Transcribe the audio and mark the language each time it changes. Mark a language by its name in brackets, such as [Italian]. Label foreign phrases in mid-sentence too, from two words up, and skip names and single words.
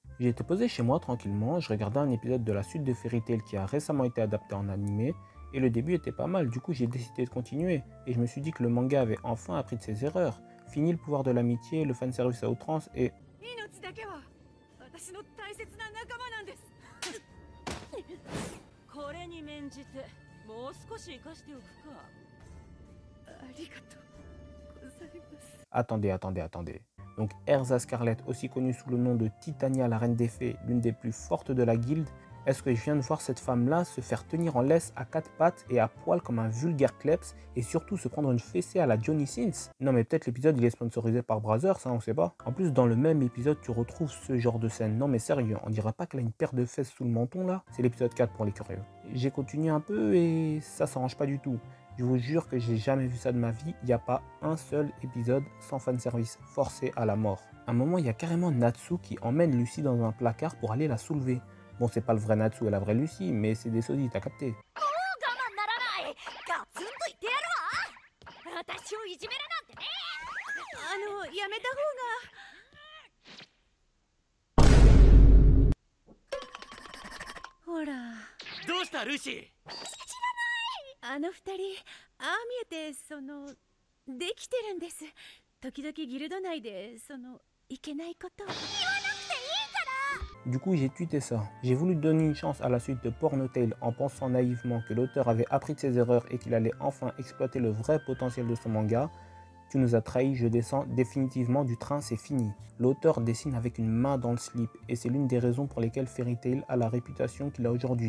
[French] J'étais posé chez moi tranquillement, je regardais un épisode de la suite de Fairy Tail qui a récemment été adapté en animé, et le début était pas mal, du coup j'ai décidé de continuer, et je me suis dit que le manga avait enfin appris de ses erreurs. Fini le pouvoir de l'amitié, le fanservice à outrance, et... [Japanese] 命だけは私の大切な仲間なんです。これに免じてもう少し生かしておくか。ありがとうございます。 [French] Attendez. Donc Erza Scarlet, aussi connue sous le nom de Titania, la reine des fées, l'une des plus fortes de la guilde, est-ce que je viens de voir cette femme-là se faire tenir en laisse à quatre pattes et à poil comme un vulgaire kleps et surtout se prendre une fessée à la Johnny Sins? Non mais peut-être l'épisode il est sponsorisé par Brazzers, ça on sait pas. En plus dans le même épisode tu retrouves ce genre de scène. Non mais sérieux, on dirait pas qu'elle a une paire de fesses sous le menton là? C'est l'épisode 4 pour les curieux. J'ai continué un peu et ça s'arrange pas du tout. Je vous jure que j'ai jamais vu ça de ma vie, il n'y a pas un seul épisode sans fanservice, forcé à la mort. À un moment, il y a carrément Natsu qui emmène Lucy dans un placard pour aller la soulever. Bon, c'est pas le vrai Natsu et la vraie Lucy, mais c'est des sosies, t'as capté. [Japanese] やめた方が。ほら。どうしたルーシー？あの二人、ああ見えてできてるんです。時々ギルド内でいけないことを。言わなくていいから。 [French] Du coup, j'ai tweeté ça. J'ai voulu donner une chance à la suite de Porno Tale en pensant naïvement que l'auteur avait appris de ses erreurs et qu'il allait enfin exploiter le vrai potentiel de son manga. Tu nous as trahis, je descends définitivement du train, c'est fini. L'auteur dessine avec une main dans le slip et c'est l'une des raisons pour lesquelles Fairy Tail a la réputation qu'il a aujourd'hui.